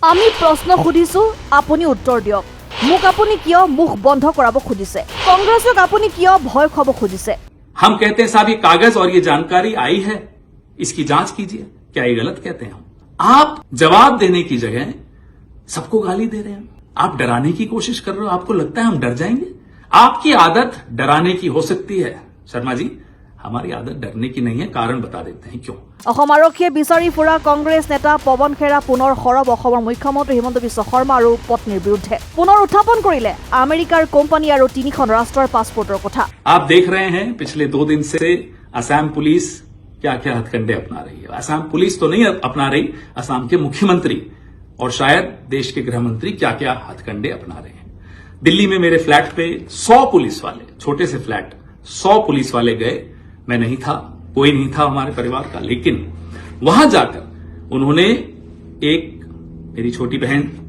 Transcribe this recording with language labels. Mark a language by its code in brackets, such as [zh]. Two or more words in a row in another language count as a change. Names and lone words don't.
[as] আমি প্ৰশ্ন সুধিছো আপুনি উত্তৰ দিয়ক মোক আপুনি কিয় মুখ বন্ধ কৰাব খুজিছে কংগ্ৰেছক আপুনি কিয় ভয় খুৱাব খুজিছে [hi] हम कहते हैं साहब ये कागज और ये जानकारी आई है इसकी जांच कीजिए क्या ये गलत कहते हैं हम आप जवाब देने की जगह सबको गाली दे रहे हैं आप डराने की कोशिश कर रहे हो आपको लगता है हम डर जाएंगे आपकी आदत डराने की हो सकती है शर्मा जी हमारी आदत डरने की नहीं है कारण बता देते हैं क्यों [as] অসম আৰক্ষীয়ে বিচাৰি ফুৰা কংগ্ৰেছ নেতা পৱন খেৰা পুনৰ সৰব অসমৰ মুখ্যমন্ত্ৰী হিমন্ত বিশ্ব শৰ্মা আৰু পত্নীৰ বিৰুদ্ধে পুনৰ উত্থাপন কৰিলে আমেৰিকাৰ কোম্পানী আৰু তিনিখন ৰাষ্ট্ৰৰ পাছপোৰ্টৰ কথা [hi] आप देख रहे हैं पिछले 2 दिन से असम पुलिस क्या क्या हथकंडे अपना रही है असम पुलिस तो नहीं अपना रही असम के मुख्यमंत्री और शायद देश के गृह मंत्री क्या क्या हथकंडे अपना रहे हैं दिल्ली में मेरे फ्लैट पे 100 पुलिस वाले छोटे से फ्लैट 100 पुलिस वाले गए मैं नहीं था कोई नहीं था हमारे परिवार का लेकिन वहां जाकर उन्होंने एक मेरी छोटी बहन